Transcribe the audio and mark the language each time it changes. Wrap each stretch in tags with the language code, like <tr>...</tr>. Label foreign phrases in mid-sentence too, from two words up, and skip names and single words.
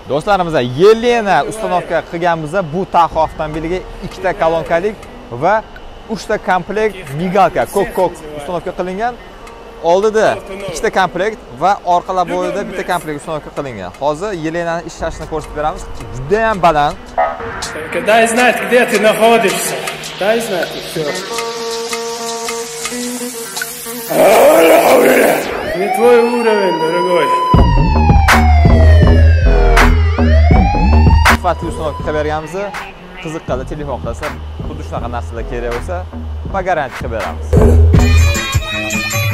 <uz>Do'stlarimiz, Yelena uстановка qilganmiz. Bu Tahoe avtomobiliga 2 ta kolonkalik va 3 ta komplekt migalka ko'k uстановка qilingan. Oldida 2 ta komplekt va orqalar bo'yida 1 ta komplekt uстановка qilingan. Hozir Yelenani ishlashini ko'rsatib beramiz. Juda ham baland.</uz> <ru>Дай знать, где ты находишься. Дай знать, всё. Не твой уровень, дорогой.</ru> <uz>Sifatli uстановка qilib berganmiz. Qiziqqanda telefon qilsa, xuddi shunaqa narsalar kerak bo'lsa, va garantiya qilib beramiz.</uz>